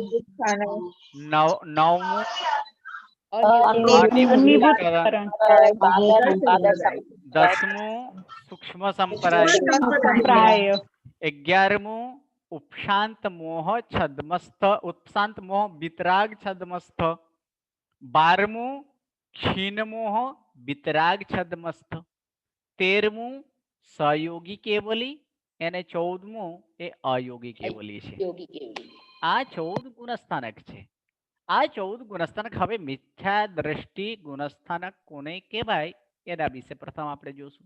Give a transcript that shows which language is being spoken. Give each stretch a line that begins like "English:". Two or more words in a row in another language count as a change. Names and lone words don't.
Gujarati: નવમું અનિર્વૃત્તકરણ. દસમું સૂક્ષ્મ સંપ્રાય. 11મું ઉપશાંત મોહ છદ્મસ્થ, ઉપશાંત મોહ વિતરાગ છદ્મસ્થ. 12મું ક્ષીણ મોહ વિતરાગ છદ્મસ્થ. 13મું સહયોગી કેવલી અને 14મું એ અયોગી કેવલી છે. યોગી કેવલી. આ 14 ગુણસ્થાનક છે. આ 14 ગુણસ્થાનક. હવે મિથ્યા દ્રષ્ટિ ગુણસ્થાનક કોને કહેવાય એના વિશે પ્રથમ આપણે જોશું.